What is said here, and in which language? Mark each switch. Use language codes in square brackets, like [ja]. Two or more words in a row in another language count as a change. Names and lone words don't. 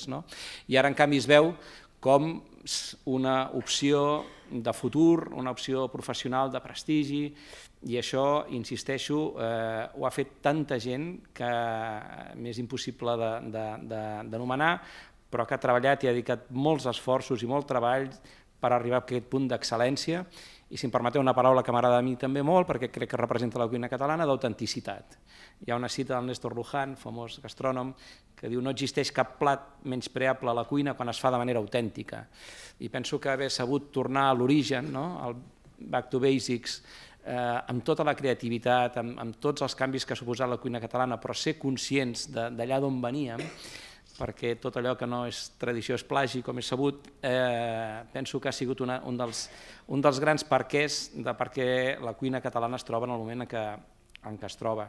[ca] I ara en canvi es veu com una opció de futur, una opció professional de prestigi, i això, insisteixo, ho ha fet tanta gent que m'és impossible d'anomenar, però que ha treballat i ha dedicat molts esforços i molt treball per arribar a aquest punt d'excel·lència, i si em permeteu una paraula que m'agrada a mi també molt, perquè crec que representa la cuina catalana, d'autenticitat. Hi ha una cita del Néstor Luján, famós gastrònom, que diu: no existeix cap plat menyspreable a la cuina quan es fa de manera autèntica. I penso que haver sabut tornar a l'origen, al [en] back to basics, [ca] amb tota la creativitat, amb tots els canvis que ha suposat la cuina catalana, però ser conscients d'allà d'on veníem, perquè tot allò que no és tradició és plagi, com és sabut, penso que ha sigut un dels grans perquès de per què la cuina catalana es troba en el moment en què es troba.